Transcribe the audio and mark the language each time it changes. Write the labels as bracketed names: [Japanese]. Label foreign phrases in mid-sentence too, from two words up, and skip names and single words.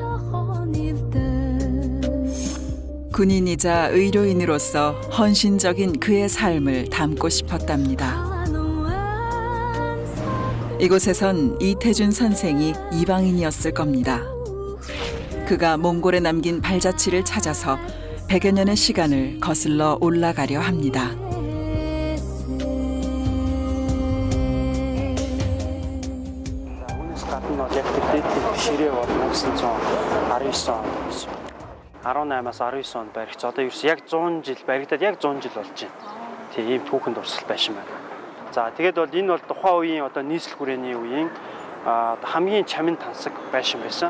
[Korean] 군인이자 의료인으로서 헌신적인 그의 삶을 담고 싶었답니다. 이곳에선 이태준 선생이 이방인이었을 겁니다. 그가 몽골에 남긴 발자취를 찾아서 100여 년의 시간을 거슬러 올라가려 합니다. [Mongolian] ширээ бол 1919 онд байсан. 18-аас 19 онд баригч одоо ерөөс яг 100 жил баригдаад яг 100 жил болж байна. Тийм ийм түүхэнд урсгал байшин байна. За тэгээд бол энэ бол тухайн үеийн одоо нийслэл хүрээний үеийн хамгийн чамин тансаг байшин байсан.